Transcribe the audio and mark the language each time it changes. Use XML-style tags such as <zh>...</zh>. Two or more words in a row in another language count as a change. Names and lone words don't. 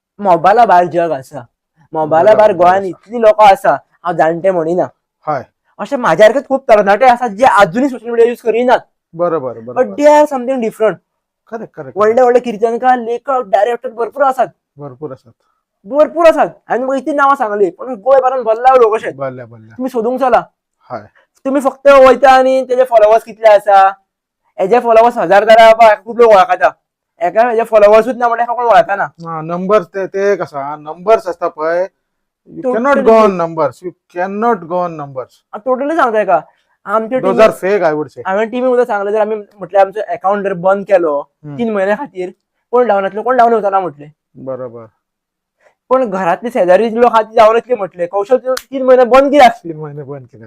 <kok>मोबायला भायर जग आसा, मोबायला भायर गोंयान इतली लोक आसा, हांव जाणटे म्हणिना. हय अशे म्हाज्या सारके खूब तरणाटे आसात जे अजूनही सोशल मिडिया यूज करिनात. बरोबर बट बरोबर</kok> <en>they are something different. correct correct</en> <kok>व्हडले व्हडले कीर्तनकार, लेखक, डायरेक्टर भरपूर आसात.</kok> <mr>भरपूर असतात.</mr> <kok>भरपूर आसात. हांवें तुमकां इतली नांवां सांगली, पण गोंयभरान भरला लोक अशे. भरल्या भरल्या तुम्ही सोदूंक चला. हय तुम्ही फक्त वयता आणि तेजे फॉलोवर्स कितले आसा, हेजे फॉलोवर्स 1000 जाल्यार खूप लोक वळखता. एका हेजे फॉलोवर्सूच ना म्हणल्यार कोण वळखना. नंबर्स ते कसा नंबर्स असता पळय.</kok> <en>you cannot Totally go on fake. numbers. you cannot go on numbers.</en> <mr>टोटली सांगताय का आमच्या</mr> <en>दोज टीमी, are fake I would say.</en> <kok>हांवें टीमी उदक सांगलें जर आमी म्हटल्यार आमचो अकाउंट जर बंद केलो 3 महिन्या खातीर, कोण डावन कोण डावन येवचना म्हटले. बरोबर पण घरातले शेजारी लोक हाती जावन येतले म्हटले. कौशल 3 महिने बंद कित्याक? 3 महिने बंद केले.</kok>